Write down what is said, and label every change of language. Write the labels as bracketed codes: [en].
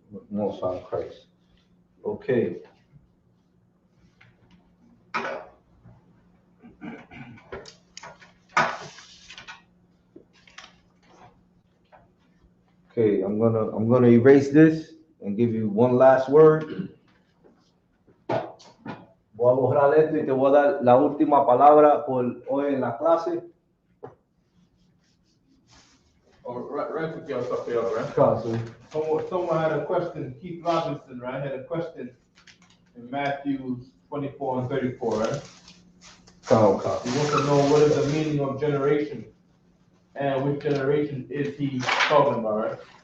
[en] Most High Christ. Okay. Okay, I'm gonna erase this and give you one last word. [es] Voy a borrar esto y te voy a dar la última palabra por hoy en la clase. [en] Oh, right Right, took your stuff here, right? Council. Someone had a question. Keith Robinson, right, had a question in Matthew 24 and 34, right? Council. He wants to know what is the meaning of generation and which generation is he talking about, right?